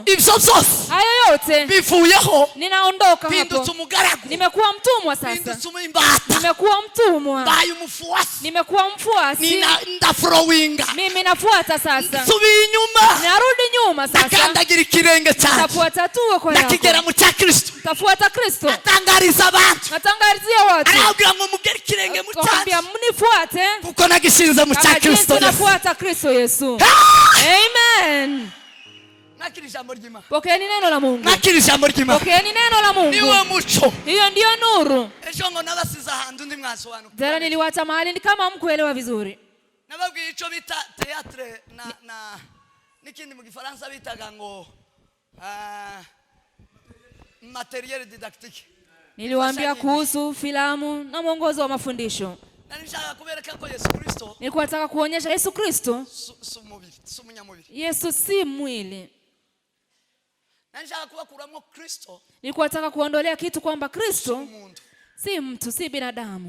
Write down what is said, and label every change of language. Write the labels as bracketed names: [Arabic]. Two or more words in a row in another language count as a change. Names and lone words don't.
[Swahili] Hayo yote ninaondoka hapo, nimekuwa mtumwa sasa, nimekuwa mtumwa, nimekuwa mfuasi, mimi nafuata sasa, narudi nyuma sasa, nafuata tu kwa yako, nafuata Kristo, natangazia watu, nakwambia mnifuate [Rundi] kuko nagishinza mu cya Kristo, [Swahili] nafuata Kristo Yesu. Amen. Pokeeni neno la Mungu. Pokeeni neno la Mungu. [Rundi] Niwe muco. [Swahili] Hiyo ndio nuru. [Rundi] Ejo ngo nabasiza hantu ndi mwasobanuka. [Swahili] Jana niliwacha mahali ni kama mkuelewa vizuri. [Rundi] Nababwiye ico bita théâtre na nikindi mu Gifaransa bitaga ngo [French] matériel didactique. [Swahili] Niliwaambia kuhusu filamu na mwongozo wa mafundisho. Nilikuwa nataka kuonyesha Yesu Kristo. Yesu si mwili. Nilikuwa nataka kuondolea kitu kwamba Kristo si mtu, si binadamu.